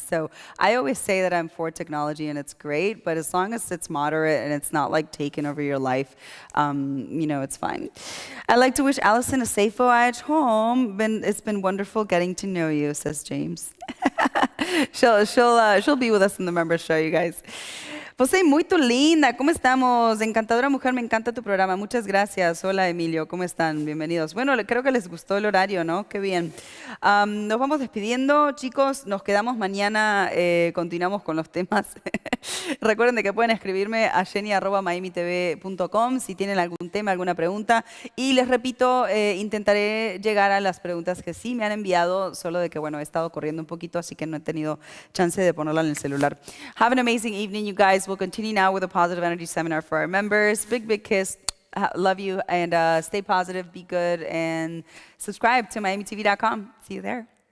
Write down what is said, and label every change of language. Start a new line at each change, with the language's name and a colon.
English: So I always say that I'm for technology and it's great, but as long as it's moderate and it's not like taking over your life, it's fine. I'd like to wish Allison a safe voyage home. It's been wonderful getting to know you, says James. She'll be with us in the members show, you guys.
Spanish: José, muy linda, ¿cómo estamos? Encantadora mujer, me encanta tu programa, muchas gracias. Hola Emilio, ¿cómo están? Bienvenidos. Bueno, creo que les gustó el horario, ¿no? Qué bien. Nos vamos despidiendo, chicos, nos quedamos mañana, continuamos con los temas. Recuerden de que pueden escribirme a jenny@miamitv.com si tienen algún tema, alguna pregunta. Y les repito, intentaré llegar a las preguntas que sí me han enviado, solo de que, bueno, he estado corriendo un poquito, así que no he tenido chance de ponerla en el celular.
English: Have an amazing evening, you guys. We'll continue now with a positive energy seminar for our members. Big, big kiss. Love you. And stay positive, be good, and subscribe to MiamiTV.com. See you there.